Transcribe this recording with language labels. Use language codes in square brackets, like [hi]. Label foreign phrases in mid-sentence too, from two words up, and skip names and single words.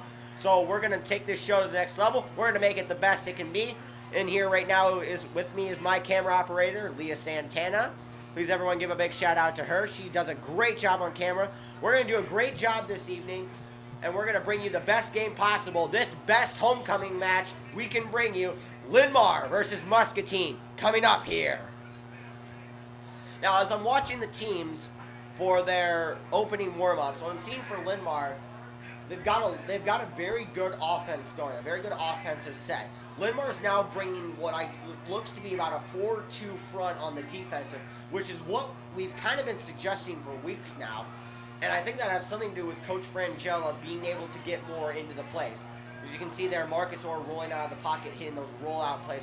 [en] So we're going to take this show to the next level. We're going to make it the best it can be. And here right now is with me is my camera operator, Leah Santana. Please everyone give a big shout out to her. She does a great job on camera. We're going to do a great job this evening. And we're going to bring you the best game possible. This best homecoming match we can bring you. Linn-Mar versus Muscatine coming up here. Now, as I'm watching the teams for their opening warm-ups, what I'm seeing for Linn-Mar, they've got a very good offense going, a very good offensive set. Linn-Mar is now bringing what looks to be about a 4-2 front on the defensive, which is what we've kind of been suggesting for weeks now. And I think that has something to do with Coach Frangella being able to get more into the plays. As you can see there, Marcus Orr rolling out of the pocket, hitting those rollout plays.